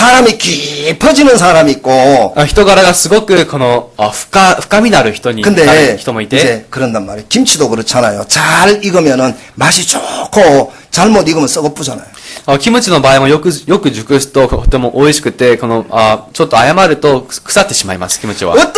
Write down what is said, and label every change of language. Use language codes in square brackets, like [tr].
[ko] 사람이 깊어지는 사람이 있고 [ja] 人柄がすごくこの深みのある人になる [ko] 근데 [ja] 人もいて、 [ko] 이제 그런단 말이에요. 김치도 그렇잖아요. 잘 익으면은 맛이 좋고 잘못 익으면 썩어쁘잖아요. [ja] キムチの場合もよく熟すととても美味しくて、このちょっと誤ると腐ってしまいます、キムチは。